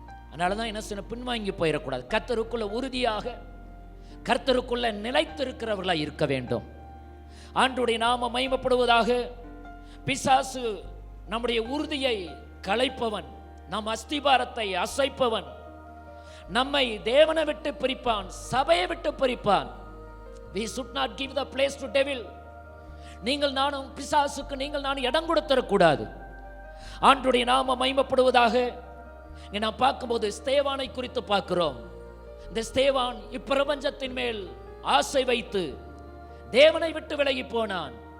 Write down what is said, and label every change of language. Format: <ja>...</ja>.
<ta>அதனால தான் என்ன செய்யணும், பின்வாங்கி போயிடக்கூடாது. கர்த்தருக்குள்ள உறுதியாக கர்த்தருக்குள்ள நிலைத்திருக்கிறவர்களாக இருக்க வேண்டும். ஆண்டவருடைய நாமம் மகிமைப்படுவதாக. பிசாசு நம்முடைய உறுதியை களைப்பவன், நம் அஸ்திபாரத்தை அசைப்பவன், நம்மை தேவனை விட்டு பிரிப்பான், சபையை விட்டு பிரிப்பான்.</ta> <en>We should not give the place to devil.</en> <ta>நீங்கள் நானும் பிசாசுக்கு நீங்கள் நானும் இடம் கொடுத்தரக்கூடாது. ஆண்டவருடைய நாமம் மகிமைப்படுவதாக. நான் பார்க்கும்போது ஸ்தேவானை குறித்து பார்க்கிறோம். இந்த ஸ்தேவான் இப்பிரபஞ்சத்தின் மேல் ஆசை வைத்து தேவனை விட்டு விலகி போனான்.</ta>